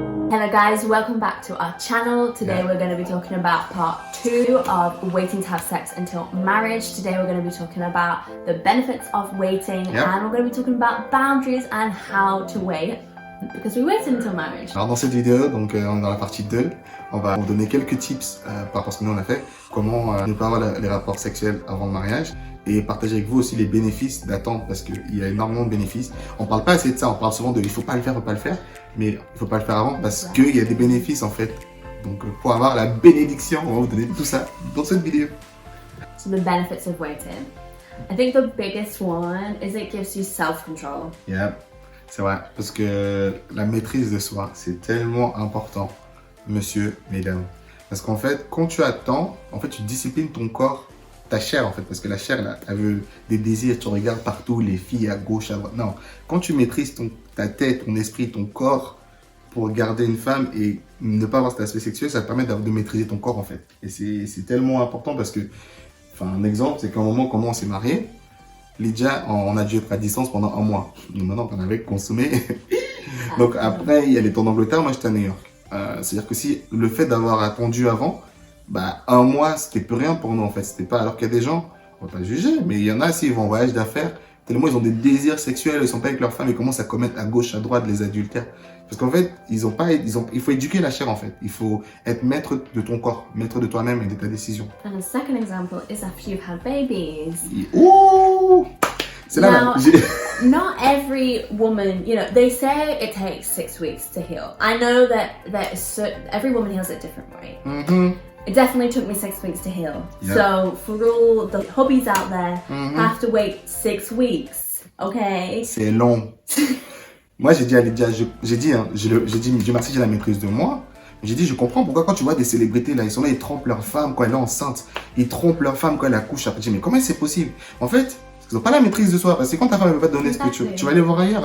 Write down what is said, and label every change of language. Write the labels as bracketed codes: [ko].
[en] Hello guys, welcome back to our channel. Today we're going to be talking about part 2 of waiting to have sex until marriage. Today we're going to be talking about the benefits of waiting, and we're going to be talking about boundaries and how to wait because we waited until marriage. [fr] Alors dans cette vidéo, donc on est dans la partie 2, on va vous donner quelques tips par rapport à ce que nous on a fait, comment ne pas avoir les rapports sexuels avant le mariage, et partager avec vous aussi les bénéfices d'attendre, parce qu'il y a énormément de bénéfices. On parle pas assez de ça, on parle souvent de il faut pas le faire, mais il faut pas le faire avant parce qu'il y a des bénéfices en fait. Donc pour avoir la bénédiction, on va vous donner tout ça dans cette vidéo. [en] So the benefits of waiting. I think the biggest one is it gives you self-control. [fr] Yeah, c'est vrai, parce que la maîtrise de soi, c'est tellement important, monsieur, mesdames. Parce qu'en fait, quand tu attends, en fait, tu disciplines ton corps, ta chair en fait, parce que la chair là, elle veut des désirs, tu regardes partout, les filles à gauche, à droite. Non, quand tu maîtrises ta tête, ton esprit, ton corps pour garder une femme et ne pas avoir cet aspect sexuel, ça te permet de maîtriser ton corps en fait. Et c'est tellement important parce que, enfin, un exemple, c'est qu'à un moment, comment on s'est mariés, Lydia, on a dû être à distance pendant 1 mois. Donc maintenant, on avait consommé. Donc après, elle est en Angleterre, moi j'étais à New York. C'est-à-dire que si le fait d'avoir attendu avant, bah 1 mois, c'était plus rien pour nous en fait. C'était pas, alors qu'il y a des gens, on va pas juger, mais il y en a, s'ils vont en voyage d'affaires, tellement ils ont des désirs sexuels, ils sont pas avec leur femme, ils commencent à commettre à gauche, à droite les adultères. Parce qu'en fait, il faut éduquer la chair en fait. Il faut être maître de ton corps, maître de toi-même et de ta décision. [en] And a second example is after you've had babies. [fr] Ouh! C'est là, [en] Now, not every woman, you know, they say it takes 6 weeks to heal. I know that every woman heals a different way. It definitely took me 6 weeks to heal. Yep. So for all the hubbies out there, have to wait 6 weeks, okay? [fr] C'est long. Moi, j'ai dit à Lydia, j'ai dit, Dieu merci, j'ai la maîtrise de moi. J'ai dit, je comprends pourquoi quand tu vois des célébrités là, ils sont là, ils trompent leur femme quand elle est enceinte, ils trompent leur femme quand elle accouche. Après, je dis, mais comment c'est possible? En fait, ils n'ont pas la maîtrise de soi. Parce que quand ta femme ne veut pas te donner ce que tu vas aller voir ailleurs.